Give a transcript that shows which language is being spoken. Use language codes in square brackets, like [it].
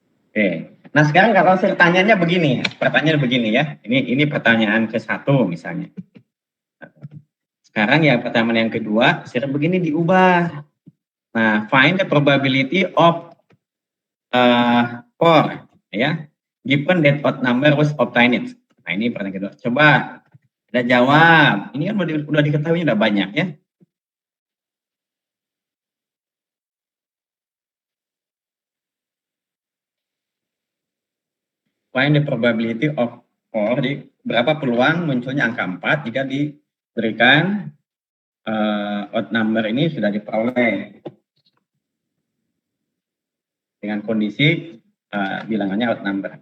[id] Oke. Nah, sekarang kalau saya tanyanya begini, pertanyaan begini ya. Ini pertanyaan ke-1 misalnya. Sekarang ya pertanyaan yang kedua, saya begini diubah. [en] Nah, find the probability of for ya, given that odd number was obtained. [id] Nah, ini pertanyaan kedua. Coba ada jawab. Ini kan udah diketahui udah banyak ya. [en] Find the probability of 4, [id] jadi berapa peluang munculnya angka 4 jika diberikan odd number ini sudah diperoleh dengan kondisi bilangannya odd number.